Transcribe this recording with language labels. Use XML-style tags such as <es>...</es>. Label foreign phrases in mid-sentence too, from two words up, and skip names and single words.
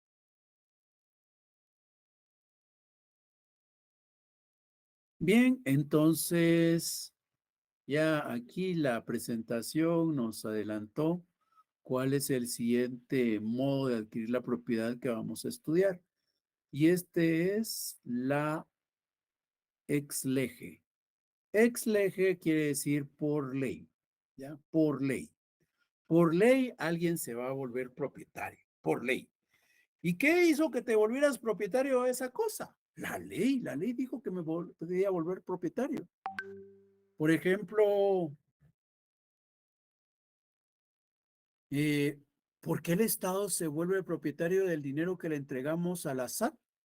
<es>Bien, entonces ya aquí la presentación nos adelantó cuál es el siguiente modo de adquirir la propiedad que vamos a estudiar. Y este es la</es> <la>ex lege. Ex lege</la> <es>quiere decir por ley, ¿ya? Por ley. Por ley alguien se va a volver propietario, por ley. ¿Y qué hizo que te volvieras propietario de esa cosa? La ley dijo que me podía volver propietario. Por ejemplo, eh, ¿por qué el Estado se vuelve propietario del dinero que le entregamos a la SAT?</es>